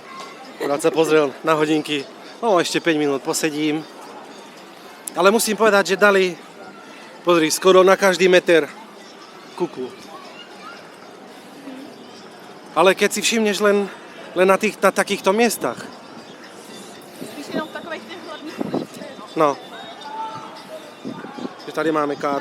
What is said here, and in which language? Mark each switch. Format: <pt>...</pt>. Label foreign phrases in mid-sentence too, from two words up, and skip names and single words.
<sk>Rád sa pozrel na hodinky. No, ešte 5 minút posedím. Ale musím povedať, že dali, pozri, skoro na každý meter kuku. Ale keď si všimneš len na takýchto miestach.</sk> <cs>Spíš jenom v takových těch hlavních ulicích. No. Že tady máme káru.</cs>